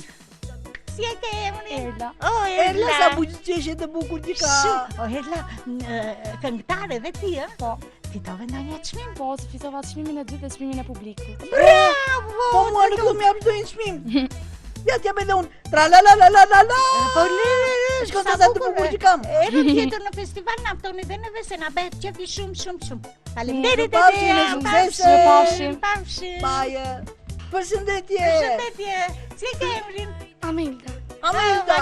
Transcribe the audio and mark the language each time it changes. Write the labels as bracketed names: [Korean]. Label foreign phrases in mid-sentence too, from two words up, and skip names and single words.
[Albanian] Si e ke emrin? Erla. Oh, Erla sa bujqeshje të bukur ti ka. Shumë. O, Erla, këngëtare dhe ti, po? Fitove ndonjë çmim? Po, se fitova çmimin e dytë dhe çmimin e publikut. Bravo! Po mua nuk do më jap ndonjë çmim. Ja t'jap edhe unë. Tra la la la la la la. Po Shko sa të bukur që kam. Erë tjetër në festival na ftoni dhe neve se na bëhet qefi shumë. Faleminderit Pafshim, Edea. suksese. Pafshim. Baje. Përshëndetje. Përshëndetje. Si e ke emrin? Amilda. Amilda.